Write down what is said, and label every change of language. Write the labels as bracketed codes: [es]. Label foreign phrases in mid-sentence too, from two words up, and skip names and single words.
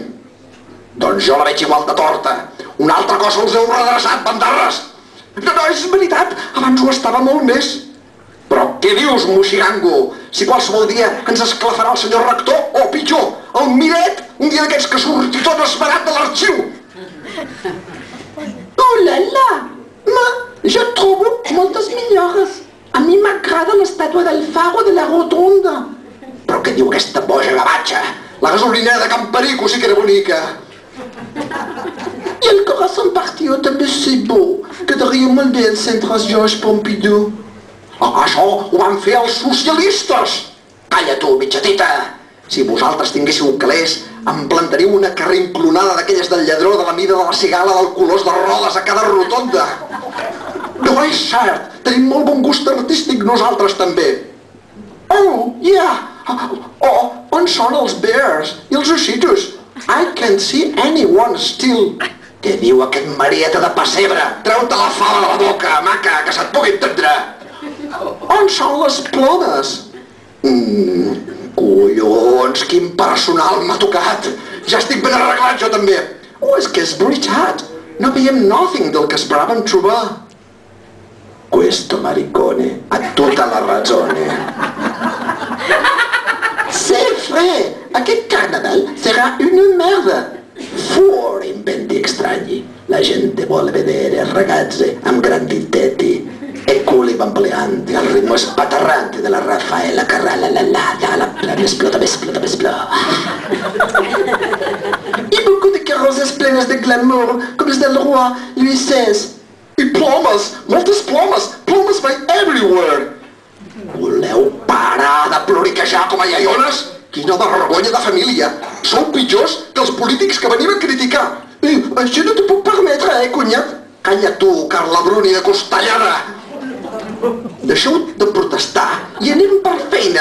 [ca] Doncs jo la veig igual de torta. Una altra cosa us heu redreçat, bandarres. No, és veritat, abans ho estava molt més. Però què dius, moxigango? Si qualsevol dia ens esclafarà el senyor rector, o pitjor, el Miret, un dia d'aquests que surti tot esverat de l'arxiu. [fr] Oh là là! [ca] Ma, jo trobo moltes millores. A mi m'agrada l'estàtua del Faro de la Rotonda. Però què diu aquesta boja gavatxa? La gasolinera de Can Perico sí que era bonica. I el corazón partió també [fr] c'est beau. [ca] Quedaria molt bé el centre Georges Pompidou. Això ho van fer els socialistes. Calla tu, mitjatita. Si vosaltres tinguéssiu calés, em plantaríeu una carrinclonada d'aquelles del lladró de la mida de la cigala del colors de rodes a cada rotonda. No és cert, tenim molt bon gust artístic nosaltres també. [en] Oh, yeah. [ca] On són els bears i els ossitos? [en] I can't see anyone still. [ca] Què diu aquest marieta de pessebre? Treu-te la fava de la boca, maca, que se't pugui entendre. On són les plomes? Collons, quin personal m'ha tocat. Ja estic ben arreglat jo també. Oh, és que és veritat. No veiem nothing del que esperàvem trobar. [it] Questo maricone ha tutta la ragione. [fr] C'est vrai, [ca] aquest carnaval serà una merda. [it] Fuori inventi extrañi. La gente vuole vedere ragazze [ca] amb [it] grandi tetti e culi bamboleanti al ritmo spatarrante della Raffaella Carrà. [ca] M'explota. I [fr] beaucoup de carrosses [ca] plenes de glamour, com les del roi Louis XVI. I plomes, moltes plomes, plomes [en] by everywhere. [ca] Voleu parar de ploriquejar com a iaiones? Quina vergonya de família. Sou pitjors que els polítics que venim a criticar. Això no t'ho puc permetre, cunyat. Calla tu, Carla Bruni de Costellana! Deixeu de protestar i anem per feina.